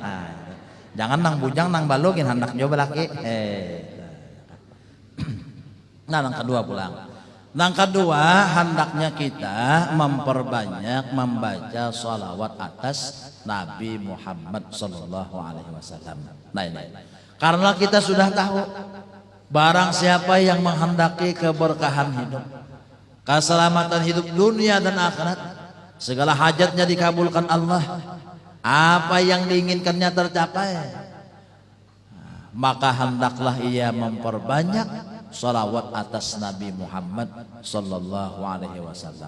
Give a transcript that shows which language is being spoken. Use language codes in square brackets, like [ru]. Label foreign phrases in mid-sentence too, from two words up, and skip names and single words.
[bjn] Jangan nang bujang nang balogin hendak nyoba balaki. Nah nang kedua pulang. [id] Nang kedua hendaknya kita memperbanyak membaca sholawat atas Nabi Muhammad [ar] Sallallahu Alaihi Wasallam. [id] Nah ini karena kita sudah tahu. Barang siapa yang menghendaki keberkahan hidup, keselamatan hidup dunia dan akhirat, segala hajatnya dikabulkan Allah, apa yang diinginkannya tercapai, maka hendaklah ia memperbanyak sholawat atas Nabi Muhammad [ar] Sallallahu Alaihi Wasallam.